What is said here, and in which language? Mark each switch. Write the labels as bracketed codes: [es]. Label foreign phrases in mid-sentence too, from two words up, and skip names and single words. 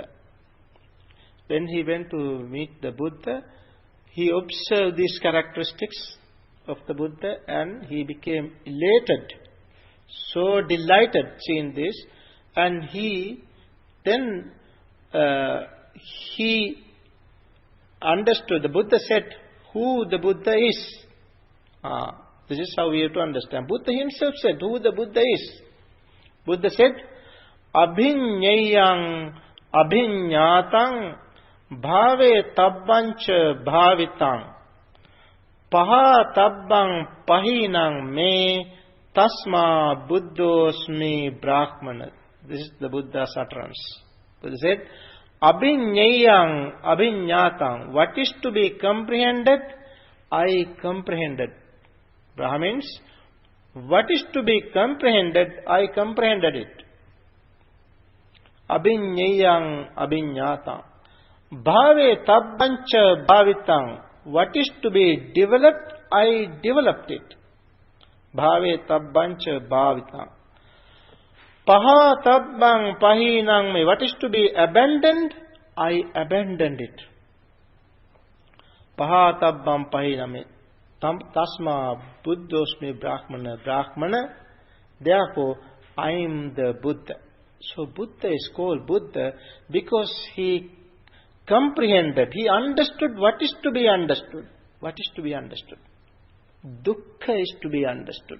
[en] When he went to meet the Buddha, he observed these characteristics of the Buddha and he became elated, so delighted seeing this, and he understood. The Buddha said who the Buddha is. This is how we have to understand. Buddha himself said who the Buddha is. Buddha said, [pi] Abhinyayang abhinyatang bhave tabbancha bhavitang paha tabbang pahinang me tasma buddhosmi brahmana. [en] This is the Buddha's utterance. Buddha said, [pi] Abhinyayang abhinyatang. [en] What is to be comprehended, I comprehended. Brahmins, what is to be comprehended, I comprehended it. [pi] Abhinyayang abhinyatang. Bhave tabbancha bhavitang. [en] What is to be developed, I developed it. [pi] Bhave tabbancha bhavitang. Paha tabbang pahinang me. [en] What is to be abandoned, I abandoned it. [pi] Paha tabbang pahinang me. Tasma buddhosmi brahmana. [en] Brahmana, therefore I am the Buddha. So Buddha is called Buddha because he comprehended, he understood what is to be understood. What is to be understood? Dukkha is to be understood.